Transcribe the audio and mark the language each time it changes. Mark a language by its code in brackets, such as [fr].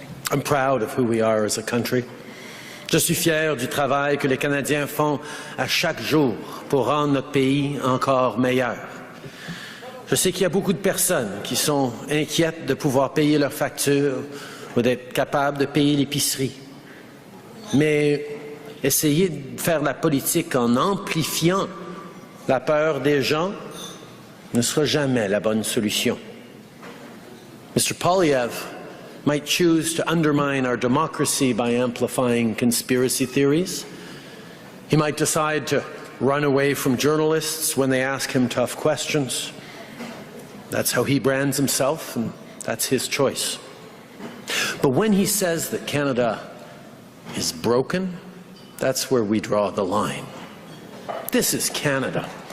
[en] I'm proud of who we are as a country. [fr] Je suis fier du travail que les Canadiens font à chaque jour pour rendre notre pays encore meilleur. Je sais qu'il y a beaucoup de personnes qui sont inquiètes de pouvoir payer leurs factures ou d'être capables de payer l'épicerie. Mais essayer de faire la politique en amplifiant la peur des gens ne sera jamais la bonne solution. [en] Mr. Poilievre might choose to undermine our democracy by amplifying conspiracy theories. He might decide to run away from journalists when they ask him tough questions. That's how he brands himself, and that's his choice. But when he says that Canada is broken, that's where we draw the line. This is Canada.